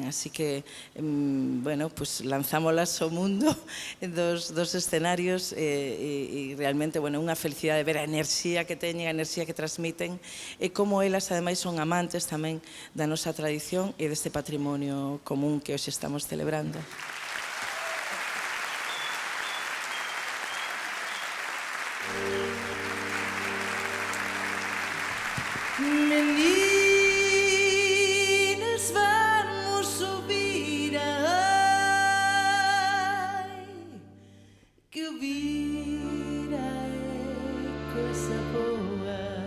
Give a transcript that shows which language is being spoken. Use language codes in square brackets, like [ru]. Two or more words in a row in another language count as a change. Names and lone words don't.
[gl] Así que, bueno, pues lanzámolas ao mundo dos escenarios e realmente, bueno, unha felicidade ver a enerxía que teñen, a enerxía que transmiten e como elas ademais son amantes tamén da nosa tradición e deste patrimonio común que hoxe estamos celebrando. [pt] Meninas, vamos subir, ai, que ouvir é coisa boa.